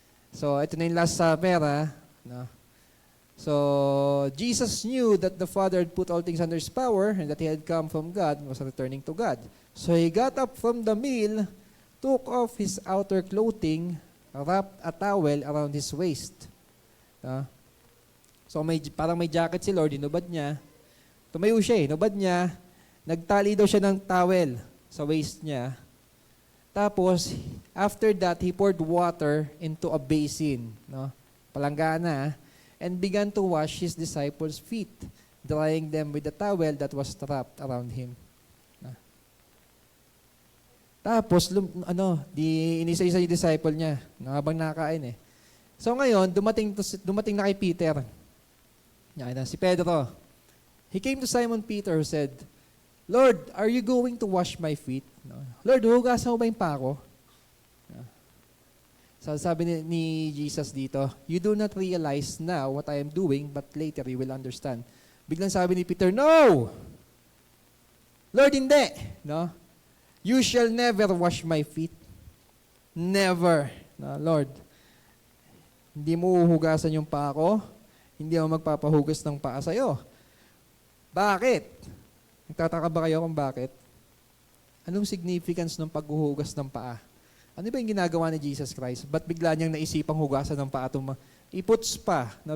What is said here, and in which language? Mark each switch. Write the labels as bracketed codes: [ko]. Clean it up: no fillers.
[en] So [tl] ito na yung [en] Last Supper, no? So Jesus knew that the Father had put all things under His power and that He had come from God and was returning to God. So He got up from the meal, took off His outer clothing, wrapped a towel around His waist. [tl] So parang may jacket si Lord, inubad niya. Tumayo siya, inubad niya. Nagtali daw siya ng towel sa waist niya. [en] Tapos, after that, He poured water into a basin, no? Palanggana, and began to wash His disciples' feet, drying them with the towel that was wrapped around Him. [tl] Tapos, inisa-isa yung disciple niya habang nakakain eh. So ngayon, dumating na kay Peter. Yan, si Pedro. [en] He came to Simon Peter who said, Lord, are you going to wash my feet? No. Lord, [tl] hugasan mo ba yung pako? [en] No. So [tl] sabi ni Jesus dito, [en] you do not realize now what I am doing, but later you will understand. [tl] Biglang sabi ni Peter, no! Lord, hindi! No? [en] You shall never wash my feet. Never. [tl] No, Lord, hindi mo uhugasan yung paa ko, hindi ako magpapahugas ng paa sa'yo. Bakit? Nagtataka ba kayo kung bakit? Anong significance ng paghuhugas ng paa? Ano ba yung ginagawa ni Jesus Christ? Ba't bigla niyang naisipang hugasan ng paa itong iputs pa? No?